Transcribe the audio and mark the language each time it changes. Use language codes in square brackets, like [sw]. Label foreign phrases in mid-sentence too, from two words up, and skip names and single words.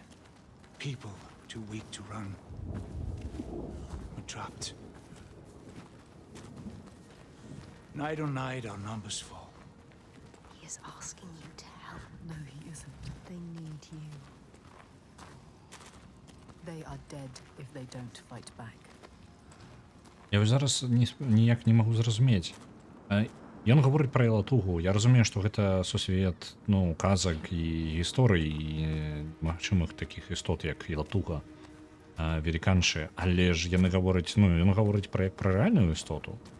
[en] People too weak to run. We're trapped. Night on night, our numbers fall. He is asking you to help. No, he isn't. They need you. They are dead if they don't fight back. [be] Я ось зараз ніяк не магу зразумець. Ён гаворыць пра Ялатугу. Я разумею, што гэта сусвет, ну, казак і гісторый і магчымых такіх істот, як Ялатуга, веліканшы, але ж яны гавораць, ну, ён гаворыць пра рэальную істоту.